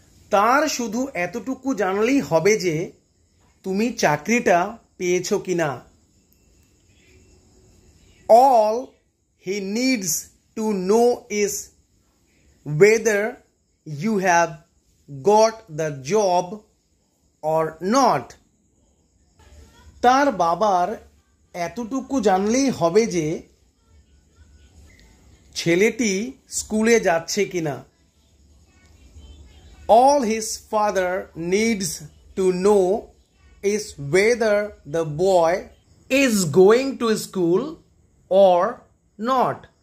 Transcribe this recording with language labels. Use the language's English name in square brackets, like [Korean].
[Bangla] তার শুধু এতটুকু জানলেই হবে যে তুমি চাকরিটা পেয়েছো কিনা। [English] All he needs to know is whether you have got the job or not. [Bangla] তার বাবার এতটুকু জানলেই হবে যে ছেলেটি স্কুলে যাচ্ছে কিনা। [English] All his father needs to know is whether the boy is going to school or not.